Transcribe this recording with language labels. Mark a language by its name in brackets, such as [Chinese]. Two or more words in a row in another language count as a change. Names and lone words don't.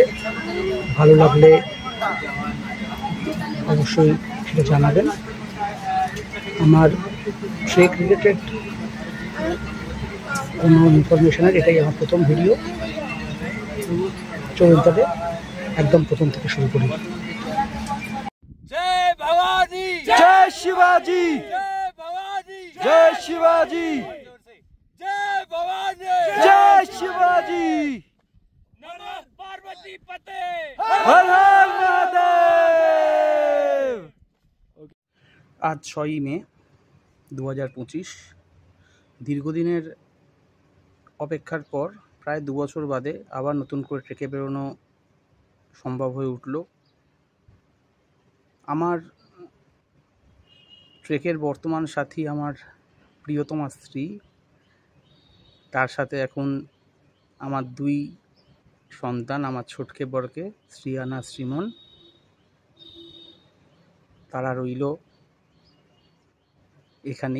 [Bangla] ভালো লাগলে অবশ্যই সেটা জানাবেন। আমার ট্রেক রিলেটেড কোনো ইনফরমেশনের এটাই আমার প্রথম ভিডিও। চলুন তবে একদম প্রথম থেকে শুরু করি। [Hindi] जय भवानी, जय शिवाजी, जय भवानी, जय शिवाजी, जय भवानी, जय शिवाजी, [Sanskrit] नमः पार्वती पते। [Hindi] हर हर महादेव। [Bangla] আজ 6ই মে 2025। দীর্ঘদিনের অপেক্ষার পর প্রায় 2 বছর বাদে আবার নতুন করে ট্রেকে বেরোনো সম্ভব হয়ে উঠল। আমার ট্রেকের বর্তমান সাথী আমার প্রিয়তমা স্ত্রী, তার সাথে এখন আমার 2 সন্তান, আমার ছোটকে বরকে শ্রিয়ানা শ্রীমন, তারা রইল এখানেই।